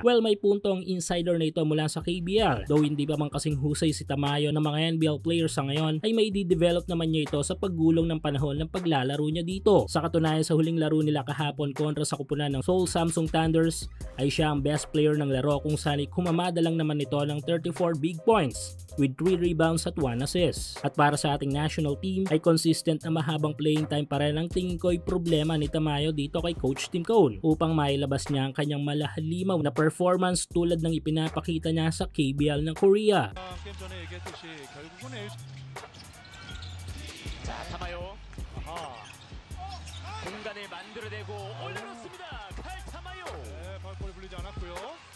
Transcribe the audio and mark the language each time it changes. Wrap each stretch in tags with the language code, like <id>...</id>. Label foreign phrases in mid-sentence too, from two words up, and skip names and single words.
<tl>Well, may puntong insider na ito mula sa KBL. Though hindi pa man kasing husay si Tamayo ng mga NBL players sa ngayon ay may di-develop naman niya ito sa paggulong ng panahon ng paglalaro niya dito. Sa katunayan sa huling laro nila kahapon kontra sa kupunan ng Seoul Samsung Thunders ay siya ang best player ng laro kung saan ay kumamada lang naman ito ng 34</tl> <en>big points with 3 rebounds</en> <tl>at 1 assist. At para sa ating</tl> <en>national team</en> <tl>ay consistent na mahabang</tl> <en>playing time</en> <tl>pa rin ang tingin ko ay problema ni Tamayo dito kay Coach Tim Cone upang mailabas niya ang kanyang malahalimaw na performance tulad ng ipinapakita niya sa KBL ng Korea.</tl> <ko>자, 타마요. 공간을 만들어내고 올려놓습니다. 칼 타마요. 네, 파울볼이 불리지 않았고요.</ko>